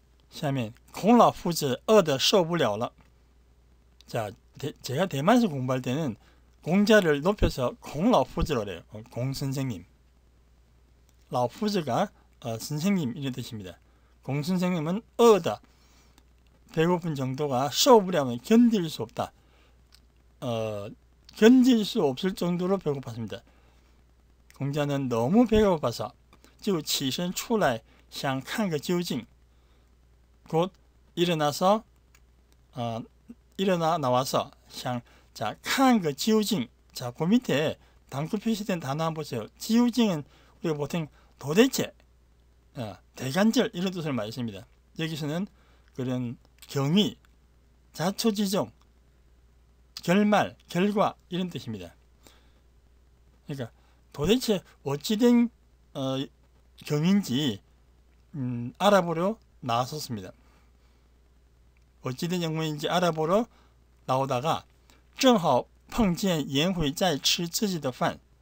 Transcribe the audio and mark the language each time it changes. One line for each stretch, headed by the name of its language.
Chinese: 下面孔老夫子饿得受不了了.
Korean: 자, 제가 대만에서 공부할 때는 공자를 높여서 공라오푸즈라고 해요. 공선생님. 라오푸즈가 선생님 이런 뜻입니다. 공선생님은 어다. 배고픈 정도가 受不了면 견딜 수 없다. 견딜 수 없을 정도로 배고팠습니다. 공자는 너무 배가 고파서
Chinese: 就起身出来想看个究竟.
Korean: 곧 일어나서 일어나 나와서 자,
Chinese: 看个究竟.
Korean: 자, 그 밑에 단구 표시된 단어 한번 보세요. 究竟은 우리가 보통 도대체, 대간절 이런 뜻을 많이 씁니다. 여기서는 그런 경위, 자초지종, 결말, 결과 이런 뜻입니다. 그러니까 도대체 어찌된 경위인지 알아보려 나섰습니다. 어찌된 영문인지 알아보러 나오다가
Chinese: 正好碰见颜回在吃自己的饭.